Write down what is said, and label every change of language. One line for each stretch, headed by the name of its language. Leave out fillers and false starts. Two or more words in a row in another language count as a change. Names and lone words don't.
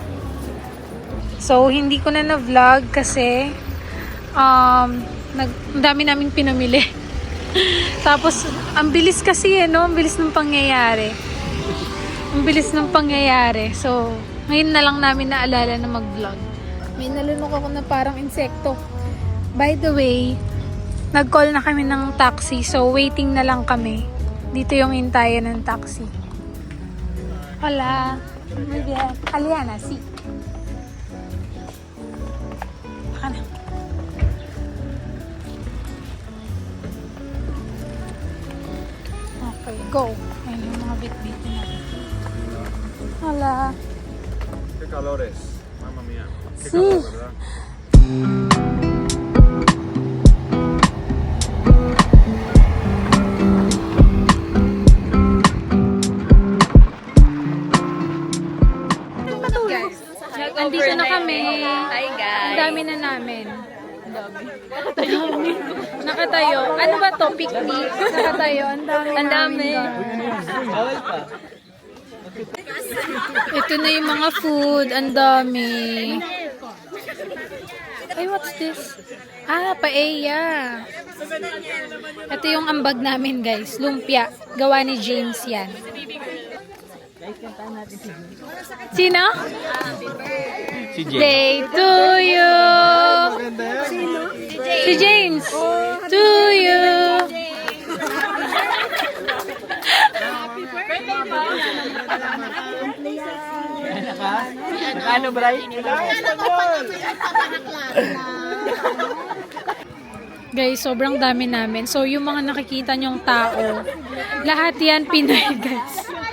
Filipino: So, hindi ko na na-vlog kasi ang dami naming pinamili. Tapos, ang bilis kasi ang bilis ng pangyayari. Ang bilis ng pangyayari. So, ngayon na lang namin naalala na mag-vlog. May nalunok ako na parang insekto.
English: By the way,
Filipino: nag-call na kami ng taxi. So, waiting na lang kami. Dito yung hintayan ng taxi.
Spanish: Hola. Muy bien. Aliana, sí.
Filipino: Baka na. Okay, go. Ayan yung mga bit-bit na.
Spanish: Hola. Qué calores, mamma mía. Qué Sí. calor, ¿verdad?
Filipino: Andito na kami.
English: Hi guys.
Filipino: Ang dami na namin. Nakatayo. Ano ba to? Picnic? Nakatayo. Ang dami. Ang dami. Bawal pa. Ito na yung mga food. Ang dami. Ay,
English: what's this? Paella.
Filipino: Ito yung ambag namin, guys. Lumpia. Gawa ni James yan. Sino? Si Jay. Day to you. Si James. To you. Ano, Bray? Guys, sobrang dami namin. So, yung mga nakikita nyong tao, lahat yan Pinoy, guys.